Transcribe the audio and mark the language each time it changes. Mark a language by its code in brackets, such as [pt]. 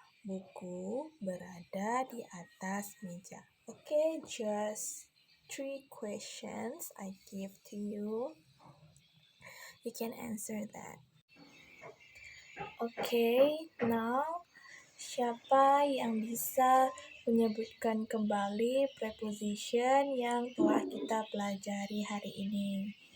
[id] Buku berada di atas meja. [en] Okay, just 3 questions I give to you. You can answer that. [id] Okay, now siapa yang bisa menyebutkan kembali preposition yang telah kita pelajari hari ini?